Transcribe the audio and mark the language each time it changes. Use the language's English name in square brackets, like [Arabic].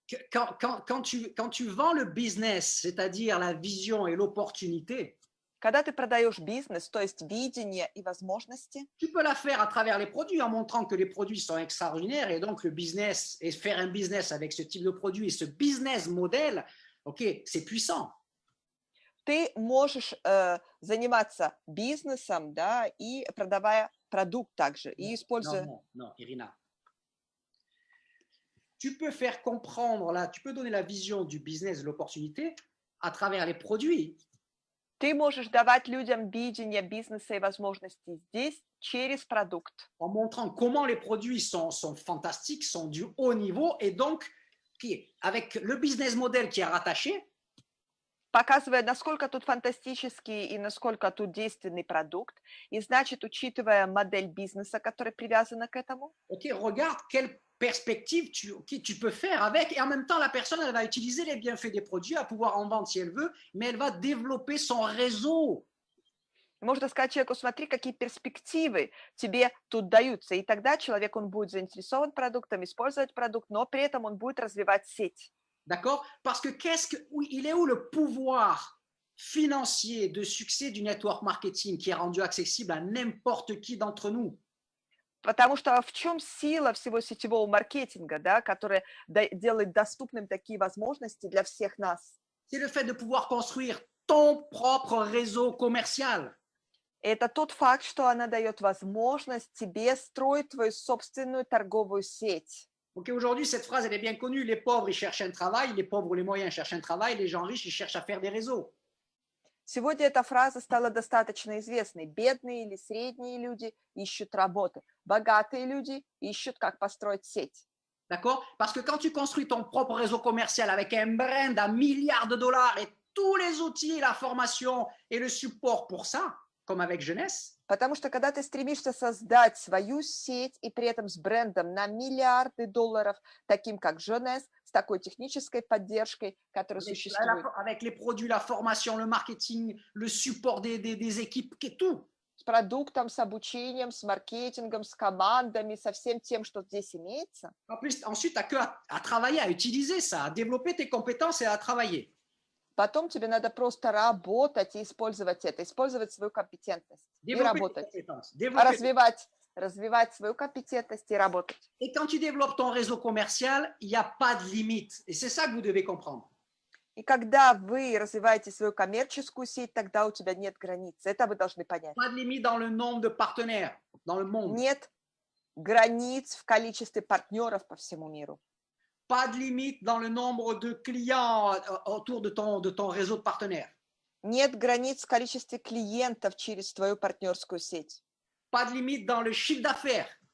[French] Quand tu vends le business, c'est-à-dire la vision et l'opportunité, [Russian] когда ты продаешь бизнес, то есть видение и возможности, [French] tu peux la faire à travers les produits en montrant que les produits sont extraordinaires et donc le business et faire un business avec ce type de produit et ce business model, ok, c'est puissant. [Russian] Ты можешь заниматься бизнесом, да, и продавая продукт также, и используя... [French] Non, Irina. Tu peux faire comprendre, là, tu peux donner la vision du business, de l'opportunité à travers les produits. [Russian] Ты можешь давать людям видение бизнеса и возможностей здесь через продукт. [French] En montrant comment les produits sont fantastiques, sont du haut niveau et donc avec le business model qui est rattaché. [Russian] показывая, насколько тут фантастический и насколько тут действенный продукт. И значит, учитывая модель бизнеса, которая привязана к этому, [French] Ok, regarde quelle perspective tu peux faire avec, et en même temps, la personne, elle va utiliser les bienfaits des produits, à pouvoir en vendre si elle veut, mais elle va développer son réseau. [Russian] можно сказать человеку, смотри, какие перспективы тебе тут даются. И тогда человек, он будет заинтересован продуктом, использовать продукт, но при этом он будет развивать сеть. [French] D'accord? Parce que il est où le pouvoir financier de succès du network marketing qui est rendu accessible à n'importe qui d'entre nous? [Russian] Потому что в чем сила всего сетевого маркетинга, да, который делает доступным такие возможности для всех нас? [French] C'est le fait de pouvoir construire ton propre réseau commercial. [Russian] Это тот факт, что она дает возможность тебе строить твою собственную торговую сеть. [French] Ok, aujourd'hui, cette phrase, elle est bien connue. Les pauvres, ils cherchent un travail. Les pauvres ou les moyens cherchent un travail. Les gens riches, ils cherchent à faire des réseaux. [Russian] Сегодня эта фраза стала достаточно известной. Бедные или средние люди ищут работы. Богатые люди ищут, как построить сеть. [French] D'accord? Parce que quand tu construis ton propre réseau commercial avec un brand à milliards de dollars et tous les outils, la formation et le support pour ça, comme avec Jeunesse, [Russian] Потому что когда ты стремишься создать свою сеть и при этом с брендом на миллиарды долларов, таким как Jeunesse, с такой технической поддержкой, которая существует, [French] avec les produits, la formation, le marketing, le support des équipes, tout. [Russian] с продуктом, с обучением, с маркетингом, с командами, со всем тем, что здесь имеется, [French] En plus, ensuite, tu n'as qu'à travailler, à utiliser ça, à développer tes compétences et à travailler. [Russian] потом тебе надо просто работать и использовать это, использовать свою компетентность и [French] Développer tes [Russian] работать, [French] compétences. Développer. [Russian] развивать свою компетентность и работать. [French] Et quand tu développes ton réseau commercial, il n'y a pas de limite. Et c'est ça que vous devez comprendre. [Russian] И когда вы развиваете свою коммерческую сеть, тогда у тебя нет границ. Это вы должны понять. [French] Pas de limite dans le nombre de partenaires dans le monde. [Russian] Нет границ в количестве партнеров по всему миру. [French] Pas de limite dans le nombre de clients autour de ton réseau de partenaires. [Russian] Нет границ в количестве клиентов через твою партнерскую сеть. [French] Pas de limite dans le chiffre d'affaires.